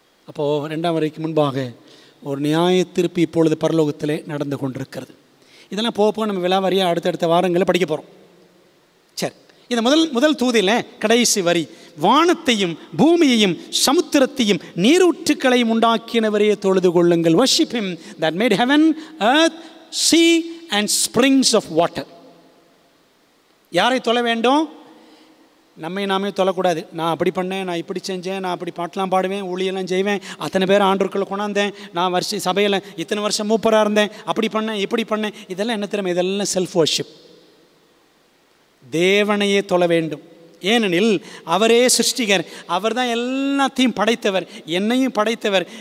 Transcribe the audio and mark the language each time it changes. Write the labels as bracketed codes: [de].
[ta] அப்போ 2ஆம் வருகைக்கு முன்பாக ஒரு நியாய தீர்ப்பு இப்பொழுது பரலோகத்தில் நடந்து கொண்டிருக்கிறது. இதெல்லாம் போக நம்ம விலாவாரியாக அடுத்தடுத்த வாரங்களில் படிக்க போகிறோம். சரி, இந்த முதல் தூதில் கடைசி வரி, வானத்தையும் பூமியையும் சமுத்திரத்தையும் நீரூற்றுக்களையும் உண்டாக்கினவரையே தொழுது கொள்ளுங்கள். [en] worship him that made heaven, earth, sea and springs of water. [ta] யாரை தொழ வேண்டும்? நம்மை நாமே தொழக்கூடாது. நான் அப்படி பண்ணேன், நான் இப்படி செஞ்சேன், நான் அப்படி பாட்டெலாம் பாடுவேன், ஊழியெல்லாம் செய்வேன், அத்தனை பேர் ஆண்டவர்களை கொண்டாந்தேன், நான் சபையில் இத்தனை வருஷம் மூப்பராக இருந்தேன், அப்படி பண்ணேன் இப்படி பண்ணேன். இதெல்லாம் என்ன தெரியுமா? இதெல்லாம் செல்ஃப் வர்ஷிப். தேவனையே தொழ வேண்டும். ஏனெனில் அவரே சிருஷ்டிகர், அவர் தான் எல்லாத்தையும் படைத்தவர், என்னையும் படைத்தவர்.